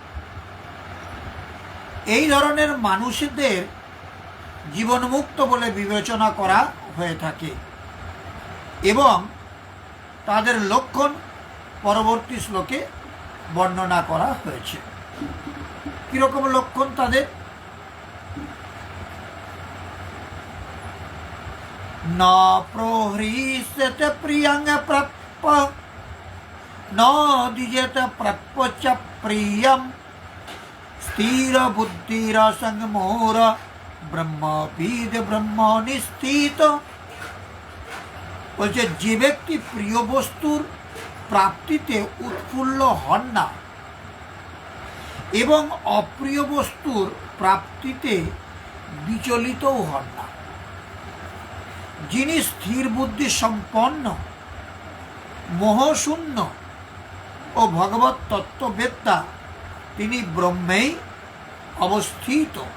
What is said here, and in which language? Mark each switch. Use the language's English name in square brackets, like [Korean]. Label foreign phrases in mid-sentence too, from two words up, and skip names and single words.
[Bangla] এই ধরনের মানুষদের জীবনমুক্ত বলে বিবেচনা করা হয়ে থাকে এবং তাদের লক্ষণ পরবর্তী শ্লোকে বর্ণনা করা হয়েছে। কিরকম লক্ষণ তাদের? [Sanskrit] न प्रहृष्यते प्रियं प्रप न द्विजते प्रपच प्रियं स्थिर बुद्धिर संगमोर ব্রহ্মবিদ ব্রহ্ম নিস্থিত। [Bangla] বলছে যে ব্যক্তি প্রিয় বস্তুর প্রাপ্তিতে উৎফুল্ল হন না এবং অপ্রিয় বস্তুর প্রাপ্তিতে বিচলিতও হন না, যিনি স্থির বুদ্ধি সম্পন্ন, মোহশূন্য ও ভগবত তত্ত্ববেত্তা, তিনি ব্রহ্মেই অবস্থিত।